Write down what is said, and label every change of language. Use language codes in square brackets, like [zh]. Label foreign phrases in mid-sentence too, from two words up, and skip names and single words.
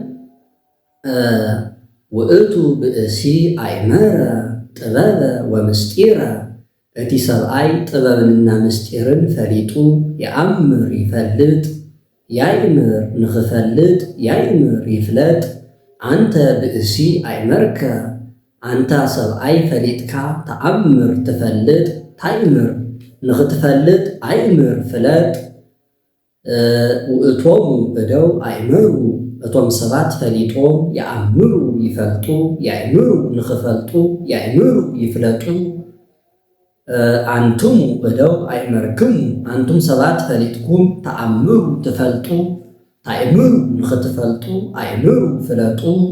[gez] ውእቱ ብእሲ አእመረ ጥበበ ወምስጢረ [ti] እቲ ሰብአይ ጥበብንና ምስጢርን ፈሊጡ [gez] የአምር ይፈልጥ ያእምር ንኽፈልጥ ያእምር ይፍለጥ። አንተ ብእሲ አእመርከ አንተ [ti] ሰብአይ ፈሊጥካ [gez] ተአምር ትፈልጥ ታእምር ንኽትፈልጥ አእምር ፍለጥ። ውእቶሙ እደው አእመሩ [ti] እቶም ሰባት ፈሊጦም [gez] የአምሩ ይፈልጡ ያእምሩ ንኽፈልጡ ያእምሩ ይፍለጡ። አንቱም እደው አእመርክሙ [ti] አንቱም ሰባት ፈሊጥኩም [gez] ተአምሩ ትፈልጡ ታእምሩ ንኽትፈልጡ አእምሩ ፍለጡ።